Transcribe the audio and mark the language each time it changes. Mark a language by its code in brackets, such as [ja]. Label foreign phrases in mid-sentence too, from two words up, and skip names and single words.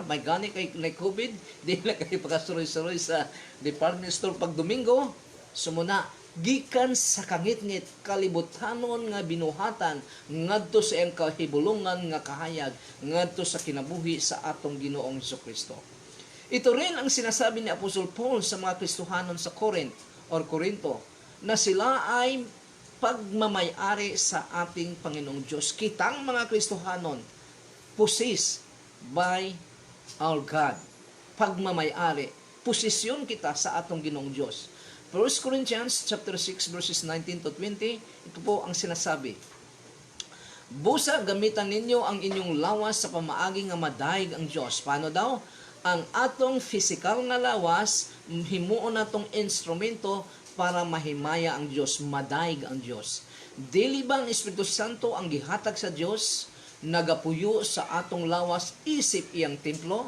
[ceb] May gani kay COVID, di lang kayo pagkasuroy-suroy sa [en] department store [ceb] pag Domingo. Sumuna, gikan sa kangitngit kalibutanon nga binuhatan ngadto sa iyang kahibulungan nga kahayag ngadto sa kinabuhi sa atong Ginoong Hesukristo. [tl] Ito rin ang sinasabi ni Apostol Paul sa mga Kristohanon sa Corinto na sila ay pagmamayari sa ating Panginoong Diyos. [ceb] Kitang mga Kristohanon [en] possessed by our God. [ceb] Pagmamayari, posisyon kita sa atong Ginoong Diyos. [en] 1 Corinthians chapter 6 verses 19 to 20, [tl] ito po ang sinasabi. [ceb] Busa gamitan ninyo ang inyong lawas sa pamaagi nga madayeg ang Dios. [tl] Paano daw? [ceb] Ang atong physical nga lawas himuon natong instrumento para mahimaya ang Dios, madayeg ang Dios. Dili ba ang Espiritu Santo ang gihatag sa Dios, nagapuyo sa atong lawas isip iyang templo?